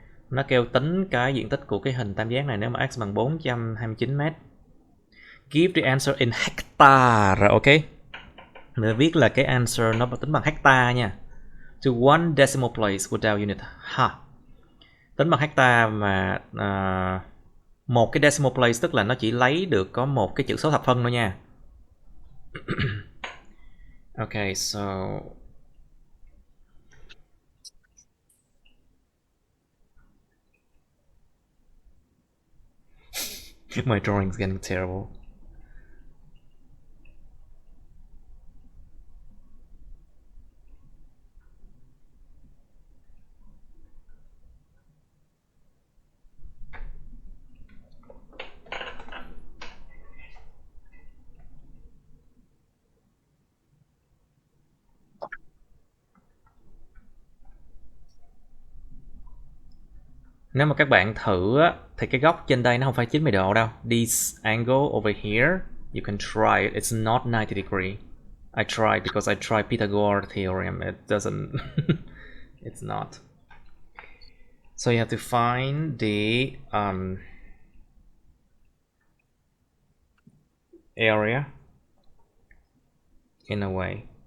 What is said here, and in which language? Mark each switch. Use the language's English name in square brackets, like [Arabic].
[Vietnamese] Nó kêu tính cái diện tích của cái hình tam giác này nếu mà x bằng 429 mét. [English] Give the answer in hectare, ok? [Vietnamese] Mình viết là cái answer nó tính bằng hectare nha. [English] To one decimal place without unit. [Vietnamese] Ha. Tính bằng hectare mà một cái decimal place tức là nó chỉ lấy được có một cái chữ số thập phân thôi nha. [English] Okay, so my drawing's getting terrible. [Vietnamese] Nếu mà các bạn thử á, thì cái góc trên đây nó không phải 90 độ đâu. [English] This angle over here, you can try it. It's not 90 degree. I tried because I tried Pythagoras theorem. It doesn't. It's not. So you have to find the area in a way.